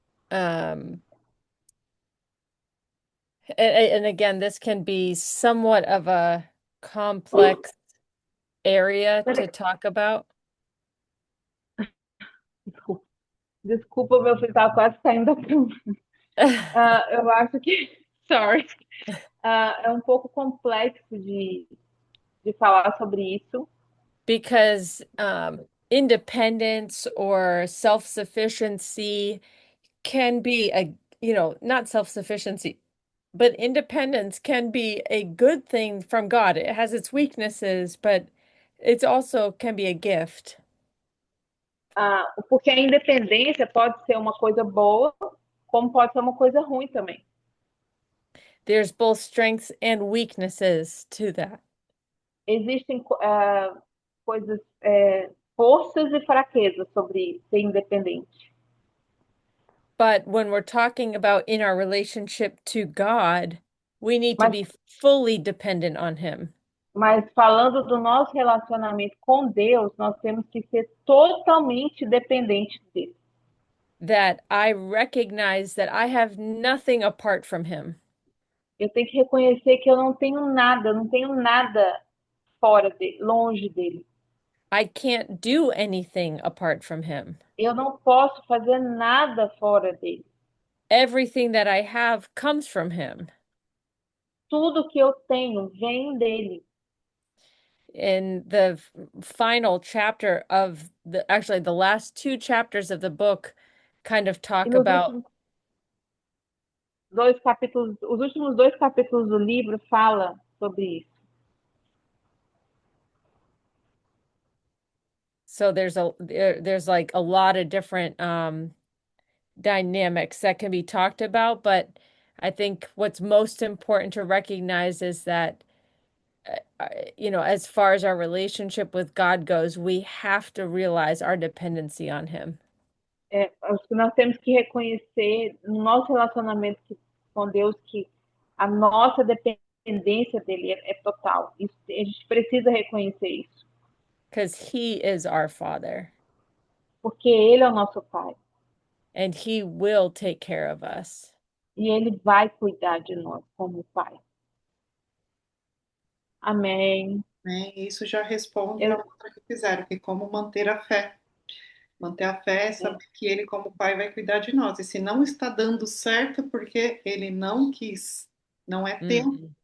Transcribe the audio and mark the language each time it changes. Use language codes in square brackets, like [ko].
[en] um and again, this can be somewhat of a complex area to [pt] Peraí, [en] talk about. [pt] desculpa. Desculpa, meu filho estava quase saindo da cama. Eu acho que. [en] Sorry. [pt] É um pouco complexo de falar sobre isso, [en] Because independence or self-sufficiency can be not self-sufficiency, but independence can be a good thing from God. It has its weaknesses, but it's also can be a gift. [pt] porque a independência pode ser uma coisa boa, como pode ser uma coisa ruim também. [en] There's both strengths and weaknesses to that. [pt] Existem coisas, forças e fraquezas sobre ser independente. [en] But when we're talking about in our relationship to God, we need to [pt] Mas, [en] be fully dependent on Him. [pt] mas falando do nosso relacionamento com Deus, nós temos que ser totalmente dependentes dele. [en] That I recognize that I have nothing apart from Him. [pt] Eu tenho que reconhecer que eu não tenho nada fora dele, longe dele. [en] I can't do anything apart from Him. [pt] Eu não posso fazer nada fora dele. [en] everything that I have comes from him. [pt] Tudo que eu tenho vem dele. [en] In the final chapter of actually the last two chapters of the book kind of [pt] E [en] talk [pt] nos [en] about. [pt] últimos dois capítulos, os últimos dois capítulos do livro fala sobre isso. [en] So there's like a lot of different dynamics that can be talked about, but I think what's most important to recognize is that as far as our relationship with God goes, we have to realize our dependency on him. [pt] Acho que nós temos que reconhecer no nosso relacionamento com Deus que a nossa dependência dele é total. Isso, a gente precisa reconhecer isso. [en] Because he is our father. [pt] Porque ele é o nosso pai. [en] And he will take care of us. [pt] E ele vai cuidar de nós como pai. Amém. Isso já responde a outra que fizeram, que como manter a fé. Manter a fé é saber que ele, como pai, vai cuidar de nós. E se não está dando certo, porque ele não quis, não é tempo.